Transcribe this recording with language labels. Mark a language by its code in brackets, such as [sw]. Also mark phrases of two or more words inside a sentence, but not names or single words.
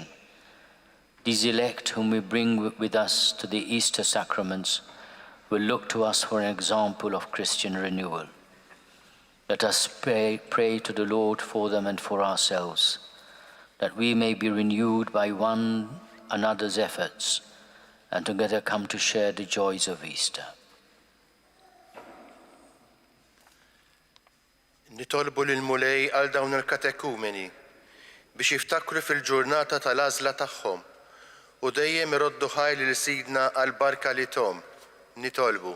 [en] These elect whom we bring with us to the Easter sacraments will look to us for an example of Christian renewal. Let us pray to the Lord for them and for ourselves, that we may be renewed by one another's efforts and together come to share the joys of Easter. [mt] Nitolbu lil-mulej għal dawn il-katekumeni biex jiftakru fil-ġurnata tal-għażla tagħhom u dejjem iroddu ħajli li sidna għal-barka li tom. Nitolbu.